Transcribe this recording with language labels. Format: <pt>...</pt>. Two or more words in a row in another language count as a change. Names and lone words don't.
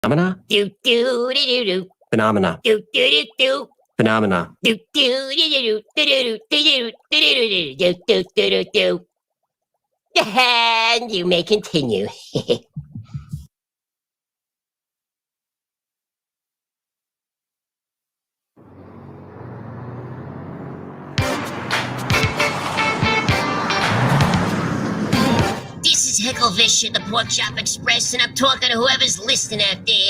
<en>Phenomena? Do do do do do. Phenomena. Do do do do. Phenomena. Do do do do do do do do do do do. And you may continue. This is Hecklefish at the Pork Chop Express, and I'm talking to whoever's listening out there.</en>